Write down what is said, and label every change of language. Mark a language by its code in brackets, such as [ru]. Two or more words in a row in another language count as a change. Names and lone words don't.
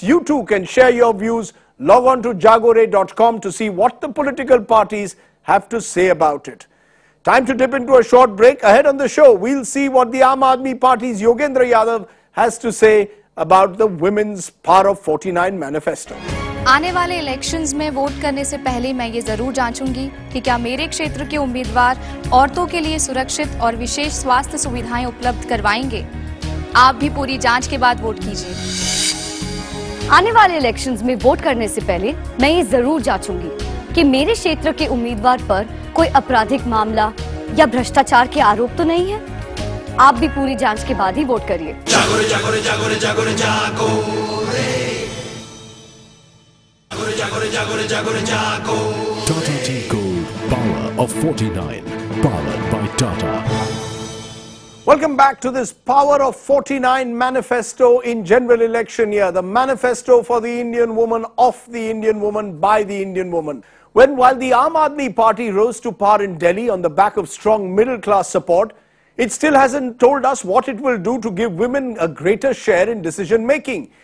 [en] You too can share your views. Log on to Jaago to see what the political parties have to say about it. Time to dip into a short break. Ahead on the show, we'll see what the Aam Aadmi Party's Yogendra Yadav has to say about the Women's Power of 49 manifesto. [hi] आने वाले इलेक्शंस में वोट करने से पहले मैं ये जरूर जांचूंगी कि क्या मेरे क्षेत्र के उम्मीदवार औरतों के लिए सुरक्षित और विशेष स्वास्थ्य सुविधाएं उपलब्ध करवाएंगे। आप भी पूरी जांच के बाद वोट कीजिए। आने वाले इलेक्शंस में वोट करने से पहले मैं ये जरूर जांचूंगी कि मेरे क्षेत्र के उम्मीदवार पर कोई आपराधिक मामला या भ्रष्टाचार के आरोप तो नहीं है। आप भी पूरी जांच के बाद ही वोट करिए। जागो रे जागो रे जागो रे जागो रे जागो रे जागो रे जागो रे जागो रे जागो। [en] Tata Tea Gold Power of 49, powered by Tata. Welcome back to this Power of 49 manifesto in general election year. The manifesto for the Indian woman, of the Indian woman, by the Indian woman. While the Aam Aadmi Party rose to power in Delhi on the back of strong middle class support, it still hasn't told us what it will do to give women a greater share in decision making.